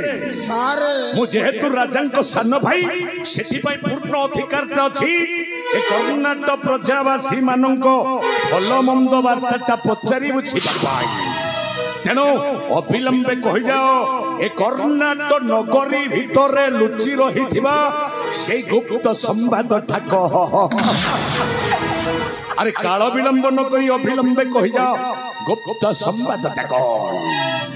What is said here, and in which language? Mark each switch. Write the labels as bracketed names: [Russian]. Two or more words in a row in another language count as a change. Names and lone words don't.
[Odia] सारे ମୁ ଯେହେତୁ ରାଜା ସାନ ଭାଇ ସେଠି ପୂର୍ଣ୍ଣ ଅଧିକାର ଅଛି ଏ କର୍ଣ୍ଣାଟକ ପ୍ରଜାବାସୀ ମାନକ ଭଲ ମନ୍ଦ ବାର୍ତ୍ତା ପଚାରି ବୁଝା ତେଣୁ ଅବିଳମ୍ବେ କହି ଯାଅ ଏ କର୍ଣ୍ଣାଟକ ନଗରୀ ଭିତର ଲୁଚି ରହି ସେ ଗୁପ୍ତ ସମ୍ବାଦ ଟା କହ ଅରେ କାଳ ବିଳମ୍ବ ନ କରି ଅବିଳମ୍ବେ କହି ଯାଅ ଗୁପ୍ତ ସମ୍ବାଦ ଟା କହ अरे काल विलंब न करी अविलंबे कही जाओ गुप्त संवाद टा कह